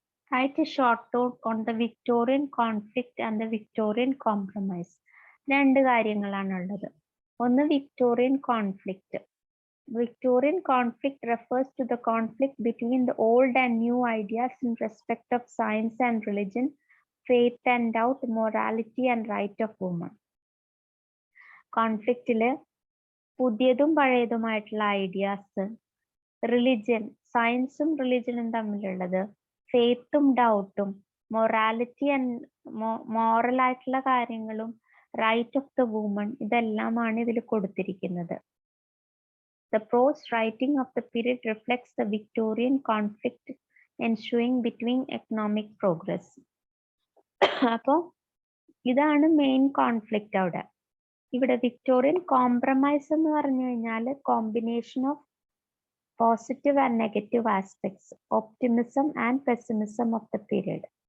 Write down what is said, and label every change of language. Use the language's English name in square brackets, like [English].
[English] Write a short note on the Victorian conflict and the Victorian compromise. [Malayalam] രണ്ട് കാര്യങ്ങളാണുള്ളത്. ഒന്ന് Victorian conflict. [English] Victorian conflict refers to the conflict between the old and new ideas in respect of science and religion, faith and doubt, morality and right of woman. [Malayalam] കോൺഫ്ലിക്റ്റില് പുതിയതും പഴയതുമായിട്ടുള്ള ideas, religion, സയൻസും റിലിജനും തമ്മിലുള്ളത്, ഫെയ്ത്തും ഡൗട്ടും, morality and moral ആയിട്ടുള്ള കാര്യങ്ങളും, right of the woman, ഇതെല്ലാമാണ് ഇതിൽ കൊടുത്തിരിക്കുന്നത്. [English] The prose writing of the period reflects the Victorian conflict ensuing between economic progress. [Malayalam] അപ്പോൾ ഇതാണ് മെയിൻ കോൺഫ്ലിക്റ്റ് അവിടെ. ഇവിടെ വിക്ടോറിയൻ കോംപ്രമൈസ് എന്ന് പറഞ്ഞു കഴിഞ്ഞാൽ combination of positive and negative aspects, optimism and pessimism of the period.